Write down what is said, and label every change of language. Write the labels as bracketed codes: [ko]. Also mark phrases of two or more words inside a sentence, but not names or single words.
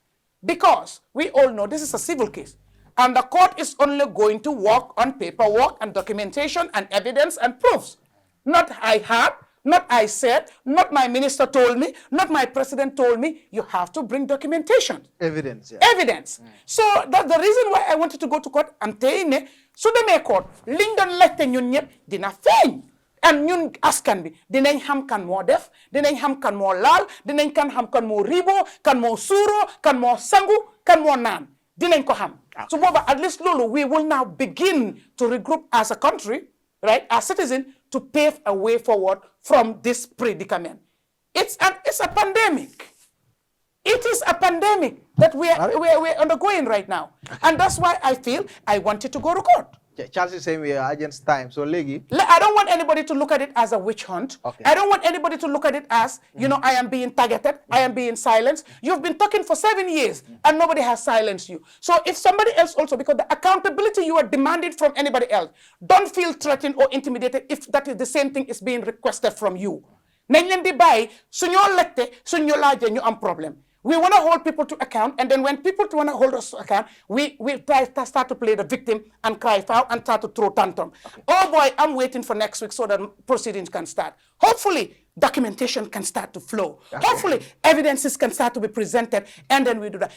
[en] Because we all know this is a civil case. And the court is only going to work on paperwork and documentation and evidence and proofs. Not I had, not I said, not my minister told me, not my president told me. You have to bring documentation. Evidence, yeah. Evidence. So that's the reason why I wanted to go to court. I'm telling you, so the may court, Lyndon [wo] lette ñun ñep dina feñ. And ñun askan bi dinañ xam kan mo def, dinañ xam kan mo laal, dinañ xam kan mo ribo, kan mo suro, kan mo sangu, kan mo naan. Dinañ ko xam. [en] So at least Lulu, we will now begin to regroup as a country, right, as citizens, to pave a way forward from this predicament. It's a pandemic. It is a pandemic that we're undergoing right now. And that's why I feel I wanted to go to court. Charles is saying we are against time. So, Legi, I don't want anybody to look at it as a witch hunt. Okay. I don't want anybody to look at it as, I am being targeted. I am being silenced. You've been talking for 7 years and nobody has silenced you. So if somebody else also, because the accountability you are demanding from anybody else, don't feel threatened or intimidated if that is the same thing is being requested from you. [wo] Nañ leen di bàyyi suñu lette suñu laajee ñu am problem. [en] We want to hold people to account, and then when people want to hold us to account, we start to play the victim and cry foul and start to throw tantrum. Okay. Oh boy, I'm waiting for next week so that proceedings can start. Hopefully, documentation can start to flow. Okay. Hopefully, evidences can start to be presented, and then we do that.